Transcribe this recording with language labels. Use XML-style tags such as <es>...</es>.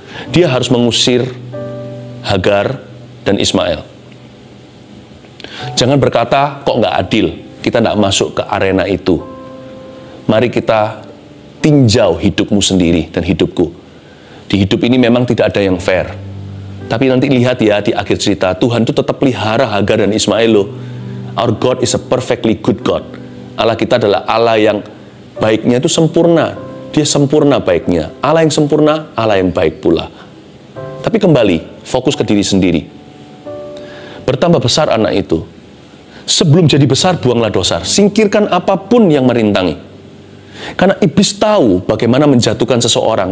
<id>Dia harus mengusir Hagar dan Ismail. Jangan berkata, kok nggak adil, kita nggak masuk ke arena itu. Mari kita tinjau hidupmu sendiri dan hidupku. Di hidup ini memang tidak ada yang fair. Tapi nanti lihat ya di akhir cerita, Tuhan itu tetap pelihara Hagar dan Ismail loh.</id> <en>Our God is a perfectly good God.</en> <id>Allah kita adalah Allah yang baiknya itu sempurna. Dia sempurna baiknya. Allah yang sempurna, Allah yang baik pula. Tapi kembali, fokus ke diri sendiri. Bertambah besar anak itu. Sebelum jadi besar, buanglah dosa. Singkirkan apapun yang merintangi. Karena iblis tahu bagaimana menjatuhkan seseorang.</id>